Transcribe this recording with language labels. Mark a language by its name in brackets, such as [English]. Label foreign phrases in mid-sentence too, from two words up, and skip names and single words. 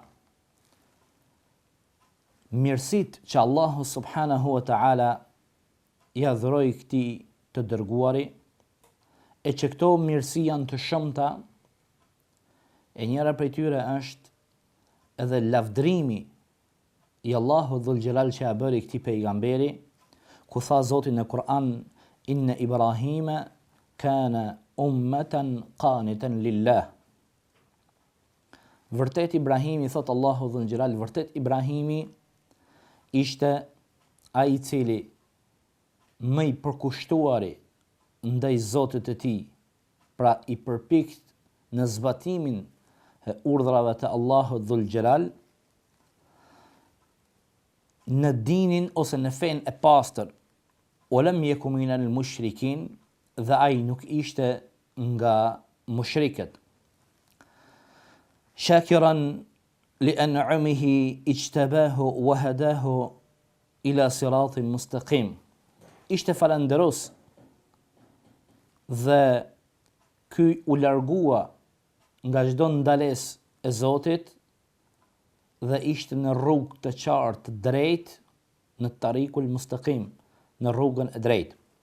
[Albanian] mirësitë që Allahu [Arabic] سبحانه وتعالى [Albanian] ja dhuroi këtij të dërguari, e që këto mirësi janë të shumta, e njëra prej tyre është edhe lavdrimi i Allahu [Arabic] ذو الجلال [Albanian] që ja bëri këtij pejgamberi, ku tha Zoti në Kur'an: [Arabic] إن إبراهيم كان أمة قانتا لله. [Albanian] Vërtet Ibrahimi, thot Allahu [Arabic] ذو الجلال, [Albanian] vërtet Ibrahimi ishte ai i cili më i përkushtuari ndaj Zotit të tij, pra i përpikt në zbatimin e urdhrave të Allahut [Arabic] ذو الجلال, [Albanian] në dinin ose në fen e pastër, [Arabic] ولم يك من المشركين, [Albanian] dhe ai nuk ishte nga mushrikët. [Arabic] شاكرا لأنعمه اجتباه وهداه إلى صراط مستقيم. [Albanian] Ishte falënderos dhe ky u largua nga çdo ndalesë e Zotit dhe ishte në rrugë të qartë, drejt, në [Arabic] طريق المستقيم, [Albanian] në rrugën e drejtë.